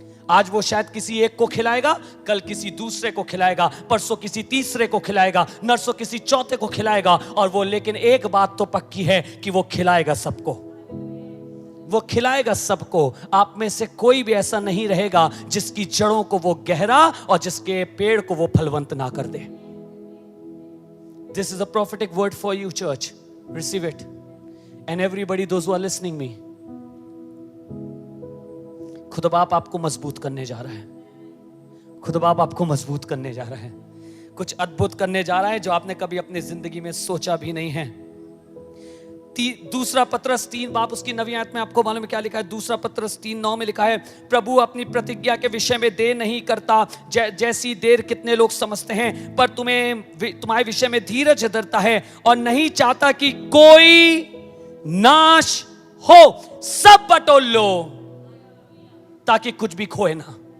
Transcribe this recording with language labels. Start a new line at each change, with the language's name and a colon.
Hindi: आज वो शायद किसी एक को खिलाएगा, कल किसी दूसरे को खिलाएगा, परसों किसी तीसरे को खिलाएगा, नरसों किसी चौथे को खिलाएगा। और वो, लेकिन एक बात तो पक्की है कि वो खिलाएगा सबको, वो खिलाएगा सबको। आप में से कोई भी ऐसा नहीं रहेगा जिसकी जड़ों को वो गहरा और जिसके पेड़ को वो फलवंत ना कर दे।
English: This is a prophetic word for you, church. Receive it. And everybody, those who are listening me.
Hindi: खुदा बाप आपको मजबूत करने जा रहा है। खुदा बाप आपको मजबूत करने जा रहा है। कुछ अद्भुत करने जा रहा है जो आपने कभी अपनी जिंदगी में सोचा भी नहीं है। दूसरा पत्रस 3 बाप उसकी 9वीं आयत में आपको मालूम है क्या लिखा है? दूसरा पत्रस 3:9 में लिखा है, प्रभु अपनी प्रतिज्ञा के विषय में देर नहीं करता जैसी देर कितने लोग समझते हैं, पर तुम्हारे विषय में धीरज धरता है और नहीं चाहता कि कोई नाश हो, सब बटोर लो ताकि कुछ भी खोए ना।